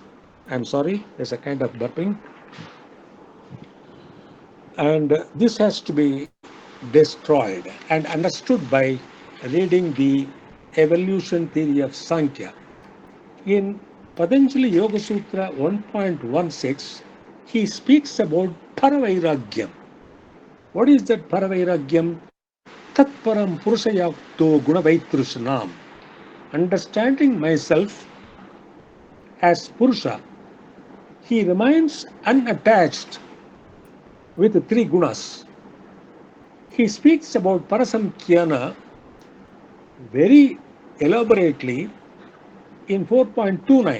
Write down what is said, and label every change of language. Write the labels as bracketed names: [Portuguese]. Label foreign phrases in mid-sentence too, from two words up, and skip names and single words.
[English] I'm sorry, there's a kind of burping. And this has to be destroyed and understood by reading the evolution theory of Sankhya. In Patanjali Yoga Sutra 1.16, he speaks about paravairagyam. What is that paravairagyam? [Sanskrit] तत्परं पुरुषख्यातो गुणवैतृष्ण्यम्. [English] Understanding myself as Purusha, he remains unattached with the three gunas. He speaks about Prasankhyana very elaborately in 4.29.